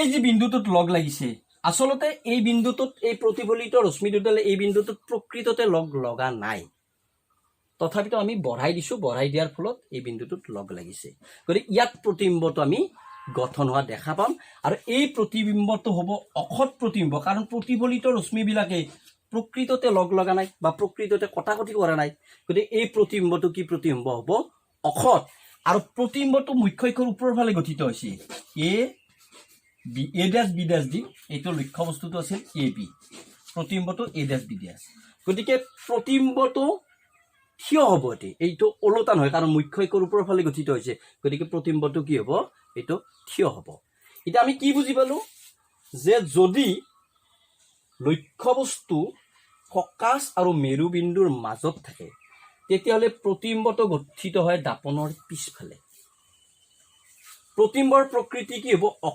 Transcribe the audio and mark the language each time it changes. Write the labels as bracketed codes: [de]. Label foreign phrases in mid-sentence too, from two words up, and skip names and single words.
[as] যে বিন্দুটোত লগ লাগিছে আসলতে এই বিন্দুটোত এই প্ৰতিফলিত ৰশ্মি দুডালে এই বিন্দুটোত প্ৰকৃততে লগ লগা নাই তথাপিতো আমি বঢ়াই দিছো বঢ়াই দিয়াৰ ফলত এই বিন্দুটোত লগ লাগিছে গতিকে ইয়াত প্ৰতিবিম্বটো আমি গঠন হোৱা দেখা পাম আৰু এই প্ৰতিবিম্বটো হ'ব অখত প্ৰতিবিম্ব কাৰণ প্ৰতিফলিত ৰশ্মিবিলাকে প্ৰকৃততে লগ লগা নাই বা প্ৰকৃততে কটাকটি কৰা নাই গতিকে এই প্ৰতিবিম্বটো কি প্ৰতিবিম্ব হ'ব অখত আৰু প্ৰতিবিম্বটো মুখ্য অক্ষৰ ওপৰৰ ফালে গঠিত হৈছে এ ড্যাশ বি ড্যাশ দি এইটো লক্ষ্য বস্তুটো আছিল এ বি প্ৰতিবিম্বটো এ ড্যাশ বি ড্যাশ গতিকে প্ৰতিবিম্বটো থিয় হ'ব এইটো ওলোটা নহয় কাৰণ মুখ্য অক্ষৰ ওপৰৰ ফালে গঠিত হৈছে গতিকে প্ৰতিবিম্বটো কি হ'ব এইটো থিয় হ'ব এতিয়া আমি কি বুজি পালো যে যদি লক্ষ্য বস্তু ফকাচ আৰু মেৰুবিন্দুৰ মাজত থাকে তেতিয়াহ'লে প্ৰতিবিম্বটো গঠিত হয় দাপনৰ পিছফালে প্ৰতিবিম্বৰ প্ৰকৃতি কি হ'ব